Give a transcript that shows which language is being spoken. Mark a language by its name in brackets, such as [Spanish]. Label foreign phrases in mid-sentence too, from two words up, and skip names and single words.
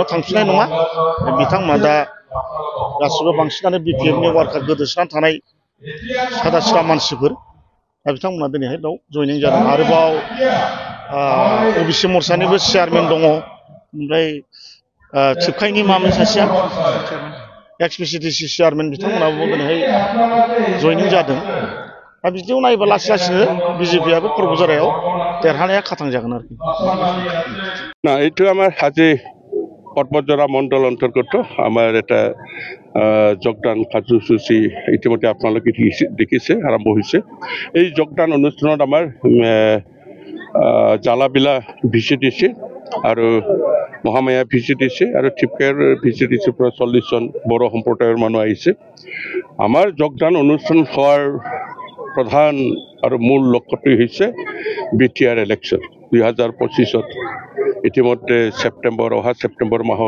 [Bodo] थांफिननाय नङा बिथांमोना दा गासिबो बांसिनानो बिपिएफनि वार्कार गोदोसोनानै थानाय सादा सिदा मानसिफोर दा बिथांमोना दिनैहाय बेयाव जयनिं जादों आरोबाव ओबिसि मोर्चानिबो चेयारमेन दङ ओमफ्राय थिपकाइनि मामोन सासेया एक्स-पिसिडिसि चेयारमेन बिथांमोनाबो दिनैहाय जयनिं जादों दा बिदियाव नायोबा लासै लासैनो बीजेपीआबो पर्बजरायाव देरहानाया खाथां जागोन आरोखि [Assamese] না এইটো আমার আজি পর্বতজরা মণ্ডল অন্তর্গত আমার এটা যোগদান কার্যসূচী ইতিমধ্যে আপনালোকে দেখিছে আরম্ভ হয়েছে এই যোগদান অনুষ্ঠানত আমার জালাবিলা ভিচিডিসি আর মহামায়া ভিচিডিসি আর টিপকাইৰ ভিচিডিসিৰ পৰা 40জন বড়ো সম্প্ৰদায়ৰ মানুহ আহিছে আমাৰ যোগদান অনুষ্ঠান হোৱাৰ প্ৰধান আৰু মূল লক্ষ্যটো হৈছে বিটিআৰ ইলেকশ্যন 2025 ইতিমধ্যে অহা ছেপ্টেম্বৰ মাহত